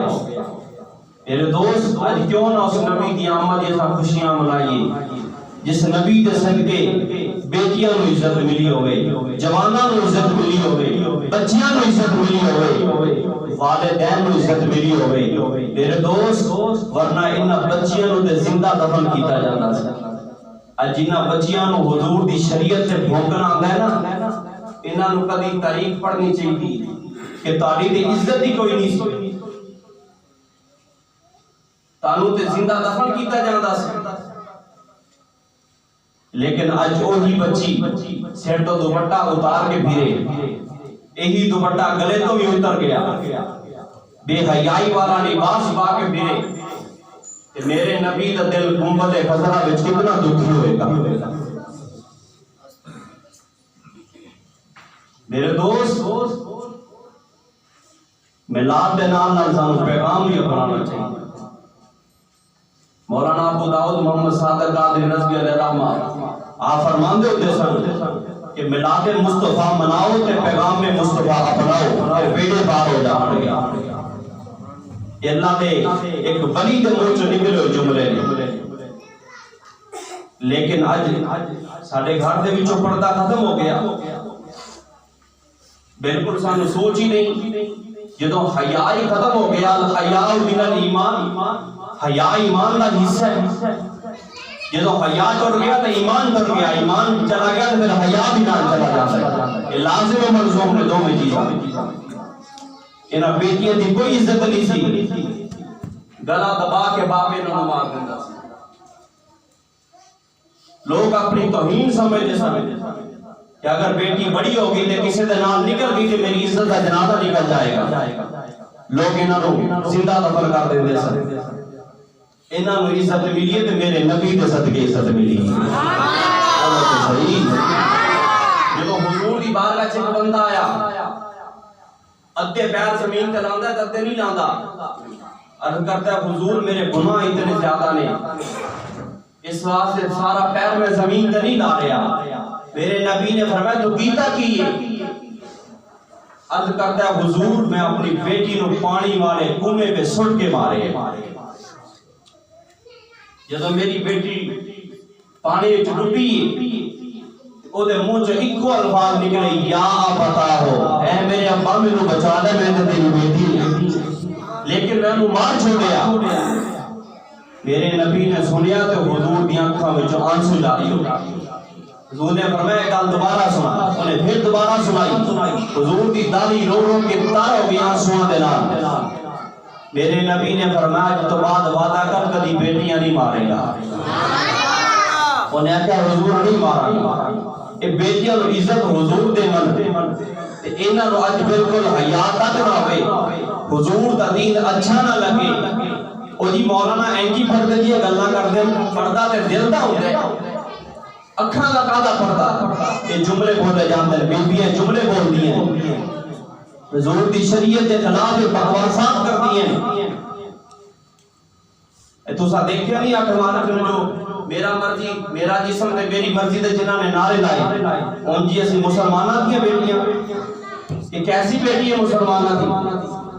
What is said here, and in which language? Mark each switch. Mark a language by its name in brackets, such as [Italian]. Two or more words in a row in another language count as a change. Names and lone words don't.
[Punjabi] میرے دوست اج کیوں نہ اس نبی دی آمد جیسا خوشیاں منائیے جس نبی دے صدقے بیٹیاں نو عزت ملی ہوئے, جواناں نو عزت ملی ہوئے, بچیاں نو عزت ملی ہوئے, والدین نو عزت ملی ہوئے. میرے دوست ورنہ انہاں بچیاں نو تے زندہ دفن کیتا جاندا سی. اج جنہاں بچیاں نو حضور دی شریعت تے بھونکنا آندا ہے نا انہاں نو کدی تاریخ پڑھنی چاہیے کہ تہاڈی تے عزت ہی کوئی نہیں سی, تانوں تے زندہ دفن کیتا جاندا سی. لیکن اج وہی بچی سر تو دوپٹہ اتار کے پھرے, یہی دوپٹہ گلے تو بھی اتر گیا, بے حیائی والا لباس پا کے پھرے. میرے نبی دا دل گنبد خضرا وچ کتنا دکھی ہوئے گا. میرے دوست میلاد دے نال سانو پیغام بھی اپنانا چاہیے. مولانا ابو داؤد محمد صادق قادری رضوی علیہ الرحمہ آپ فرماندے ہوتے سن کہ میلاد مصطفیٰ مناؤ تے پیغام مصطفیٰ اپناؤ تے بیڑے پار ہو جان گے. یہ اللہ دے ایک بلی دے منہ چوں نکلے ہوئے جملے نے. لیکن اج ساڈے گھر دے وچوں پردہ ختم ہو گیا, بالکل سانو سوچ ہی نہیں. جدوں حیا ہی ختم ہو گیا, [Arabic] الحیاء من الایمان, [Urdu] حیا ایمان کا حصہ ہے. [Punjabi] جدو حیا ٹر گیا تو ایمان ٹر گیا, [Urdu] ایمان چلا گیا تو پھر حیا بھی نہ چلا جاتا ہے. [Punjabi] یہ لازم و ملزوم نے دو میں چیزیں. انہاں بیٹیاں دی کوئی عزت نہیں سی, گلا دبا کے باپے نوں مار دیندا سی. لوگ اپنی توہین سمجھتے سن کہ اگر بیٹی بڑی ہوگی تو کسی دے نال نکل گئی تو میری عزت کا جنازہ نکل جائے گا. لوگ انہاں نوں زندہ دفن کر دیندے سن. انہاں نوں عزت ملی ہے تے میرے نبی دے صدقے عزت ملی. صحیح. جدو حضور دی بارگاہ وچ ایک بندہ آیا, ادھے پیر زمین تے لاندا تے ادھے نہیں لاندا, عرض کرتا ہے حضور میرے گناہ اتنے زیادہ نے, اس واسطے سارا پیر میں زمین تے نہیں لا رہا. میرے نبی نے فرمایا تو کیتا کی ہے؟ عرض کرتا ہے حضور میں اپنی بیٹی نو پانی والے کنویں پہ سٹ کے مارے. جدو میری بیٹی پانی وچ ڈوبی او دے منہ چ اکو الفاظ نکلے, [Arabic] یا ابتا [Punjabi] ہو, اے میرے ابا مینوں بچا لے, میں تے تیری بیٹی ہوں, لیکن میں انہوں مار چھوڑیا. میرے نبی نے سنیا تو حضور دی آنکھاں وچ آنسو جاری ہو گئے. حضور نے فرمایا گل دوبارہ سنا, انہیں پھر دوبارہ سنائی. حضور دی داڑھی رو رو کے تار ہو گئی آنسواں دے نال. میرے نبی نے فرمایا تو بعد وعدہ کر کبھی بیٹیاں نہیں مارے گا. انہیں کہا حضور نہیں مارا گا, اے بیٹیاں نو عزت حضور دے من تے انہاں نو اج بالکل حیا تک نہ ہوئے, حضور دا دین اچھا نہ لگے. او جی مولانا اینجی پڑھدے دی گلاں کردے, پردہ تے دل دا ہوندا ہے, اکھاں دا کادا پردہ. اے جملے بولے جاندے نے, بیبیاں جملے بولدی ہیں, حضور دی شریعت دے خلاف بکواسات کردی ہیں. اے تساں دیکھیا نہیں اٹھوانا کہ جو میرا مرضی میرا جسم تے میری مرضی دے جنہاں نے نعرے لائے, اون جی اسی مسلماناں دی بیٹیاں, یہ کیسی بیٹی ہے مسلماناں دی.